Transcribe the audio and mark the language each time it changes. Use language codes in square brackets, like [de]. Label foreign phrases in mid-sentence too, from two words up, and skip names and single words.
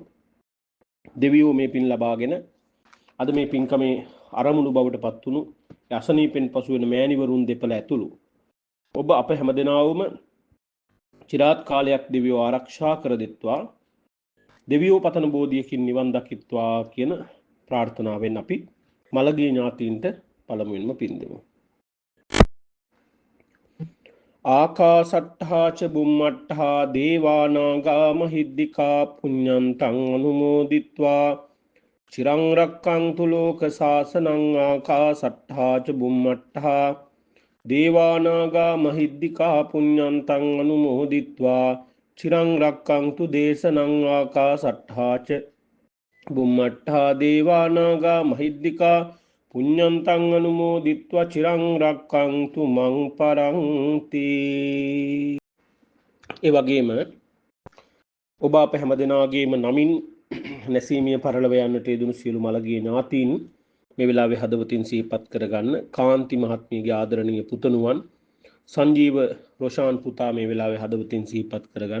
[si] දෙවියෝ මේ පින් ලබාගෙන අද මේ පින්කමේ අරමුණු බවට පත් වුණු අසනීපෙන් පසු වෙන මෑණිවරුන් දෙපළ ඇතුළු ඔබ අප හැමදෙනාවම চিරාත් කාලයක් දෙවියෝ ආරක්ෂා කර දෙත්වා. දෙවියෝ පතන බෝධියකින් නිවන් දකිත්වා කියන ප්‍රාර්ථනාවෙන් අපි මළගිය ඥාතීන්ට පළමුවෙන්ම පින් දෙමු. [pi] ආකාසට්ඨා ච බුම්මට්ඨා දේවා නාග මහිද්దికා පුඤ්ඤන්තං අනුමෝදිත්වා චිරං රක්ඛන්තු ලෝක සාසනං. ආකාසට්ඨා ච බුම්මට්ඨා දේවා නාග මහිද්దికා පුඤ්ඤන්තං අනුමෝදිත්වා චිරං රක්ඛන්තු දේශනං. ආකාසට්ඨා ච බුම්මට්ඨා දේවා නාග මහිද්దికා පුඤ්ඤන්තං අනුමෝදිත්වා චිරං රක්ඛන්තු මං පරන්ති. [si] ඒ වගේම ඔබ අප හැමදෙනාගේම නමින් නැසීමිය පරලව යන්නට යෙදුණු සියලු මළගිය ඥාතීන් මේ වෙලාවේ හදවතින් සිහිපත් කරගන්න. කාන්ති මහත්මියගේ ආදරණීය පුතණුවන් සංජීව රොෂාන් පුතා මේ වෙලාවේ හදවතින් සිහිපත් කරගන්න.